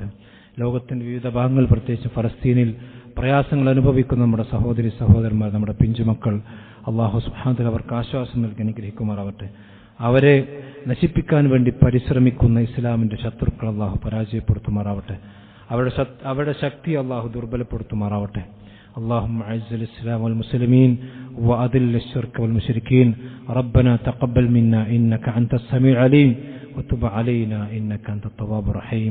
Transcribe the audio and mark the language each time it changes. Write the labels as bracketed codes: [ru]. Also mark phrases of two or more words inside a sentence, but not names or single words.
[ml] ലോകത്തിന്റെ വിവിധ ഭാഗങ്ങൾ, പ്രത്യേകിച്ച് ഫലസ്തീനിൽ പ്രയാസങ്ങൾ അനുഭവിക്കുന്ന നമ്മുടെ സഹോദരി സഹോദരന്മാർ, നമ്മുടെ പിഞ്ചുമക്കൾ, അള്ളാഹു [ar] سبحانه وتعالى [ml] അവർക്ക് ആശ്വാസം നൽകി അനുഗ്രഹിക്കുമാറാവട്ടെ. അവരെ നശിപ്പിക്കാൻ വേണ്ടി പരിശ്രമിക്കുന്ന ഇസ്ലാമിന്റെ ശത്രുക്കൾ അള്ളാഹു പരാജയപ്പെടുത്തുമാറാവട്ടെ. അവരുടെ ശക്തി അള്ളാഹു ദുർബലപ്പെടുത്തുമാറാവട്ടെ. [ar] اللهم أعز الإسلام والمسلمين وأذل الشرك والمشركين ربنا تقبل منا إنك أنت السميع العليم وتب علينا إنك أنت التواب الرحيم